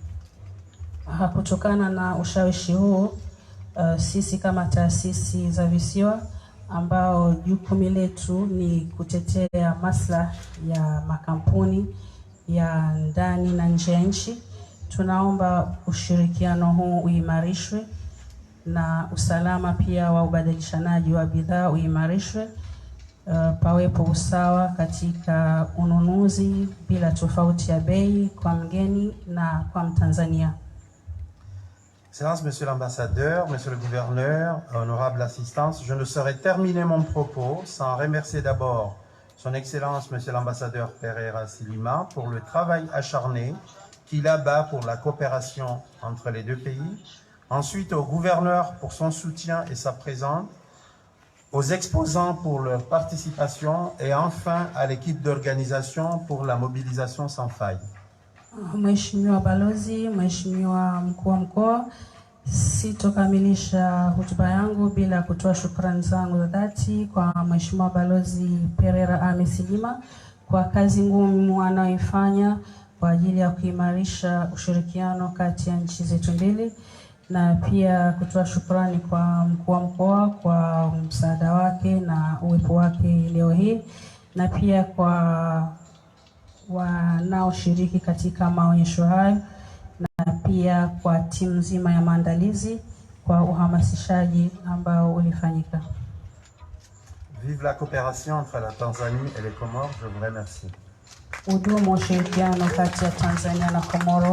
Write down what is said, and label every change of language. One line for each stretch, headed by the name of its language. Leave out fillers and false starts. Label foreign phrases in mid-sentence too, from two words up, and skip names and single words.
Swahili: Kutokana na ushawishi huu, sisi kama taasisi za visiwa ambao jukumu letu ni kutetea maslahi ya makampuni ya ndani na nje ya nchi, tunaomba ushirikiano huu uimarishwe na usalama pia wa ubadilishanaji wa bidhaa uimarishwe. Pawepo usawa katika ununuzi bila tofauti ya bei kwa mgeni na kwa Mtanzania.
French: Excellences, Monsieur l'Ambassadeur, Monsieur le Gouverneur, honorable assistance, je ne saurais terminer mon propos sans remercier d'abord Son Excellence, Monsieur l'Ambassadeur Pereira Silima, pour le travail acharné qu'il abat pour la coopération entre les deux pays. Ensuite, au Gouverneur pour son soutien et sa présence, aux exposants pour leur participation et enfin à l'équipe d'organisation pour la mobilisation sans faille.
Swahili: Mheshimiwa Balozi, Mheshimiwa Mkuu wa Mkoa, sitokamilisha hotuba yangu bila kutoa shukrani zangu za dhati kwa Mheshimiwa Balozi Pereira Amesilima kwa kazi ngumu anayoifanya kwa ajili ya kuimarisha ushirikiano kati ya nchi zetu mbili, na pia kutoa shukrani kwa Mkuu wa Mkoa kwa msaada wake na uwepo wake leo hii, na pia kwa wanaoshiriki katika maonyesho hayo, na pia kwa timu nzima ya maandalizi kwa uhamasishaji ambao ulifanyika.
French: Vive la coopération entre la Tanzanie et les Comores, je vous remercie.
Swahili: Udumu ushirikiano kati ya Tanzania na Komoro.